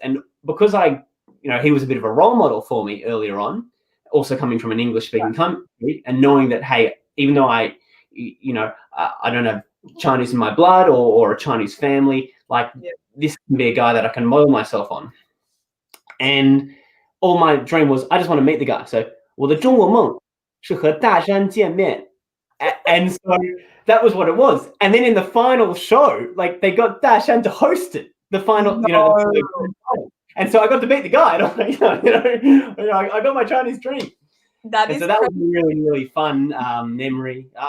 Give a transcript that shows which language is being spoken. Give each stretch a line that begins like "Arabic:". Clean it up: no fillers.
English: And because you know, he was a bit of a role model for me earlier on, also coming from an English-speaking country, and knowing that, hey, even though I don't have Chinese in my blood or a Chinese family, like this can be a guy that I can model myself on. And all my dream was, I just want to meet the guy.
Chinese: So, 我的中国梦是和大山见面.
English: And so that was what it was. And then in the final show, like, they got Dashan to host it, the final, you know, and so I got to meet the guy. And I'm like, I got my Chinese dream. That was a really, really fun memory.